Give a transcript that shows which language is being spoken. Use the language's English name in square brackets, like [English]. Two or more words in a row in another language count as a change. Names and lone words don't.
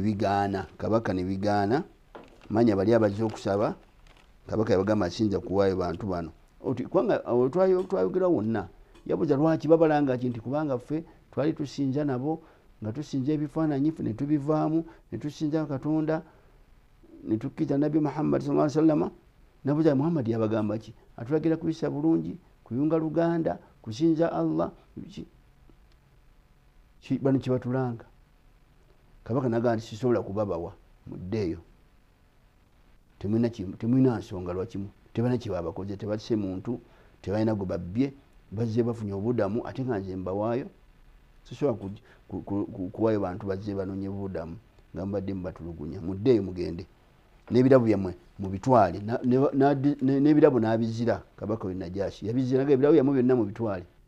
[Ganda] bigaana kabaka ne bigaana manya bali abazze okusaba kabaka yabagamba asinza kuwaayo bantu bano kubanga twayogera wonna yabuuza lwaki babalanga ki nti kubanga ffe twali tusinza nabo nga tusinza ebifaananyi ffe ne tubivaamu ne tusinza Katonda ne tukkiriza Nabbi Muhammad [Arabic] صلى الله عليه وسلم [Ganda] nabuuza Muhammad yabagamba ki atulagira kuyisa bulungi kuyunga luganda kusinza Allah bano kibatulanga kabaka nagaa nti sisobola kubabawa muddeeyo temulina nsonga lwakimu tebalina kyebabakoze tebasse muntu tebalina gwe babbye bazze bafunye obudamu ate nga nze mbawaayo sisobola kuwaayo bantu bazze banonye budamu nga mubadde mubatulugunya muddeeyo mugende n'ebirabo byammwe mubitwale n'ebirabo n'abizira kabaka we Najashi yabiziraga ebirabo byammwe byonna mubitwale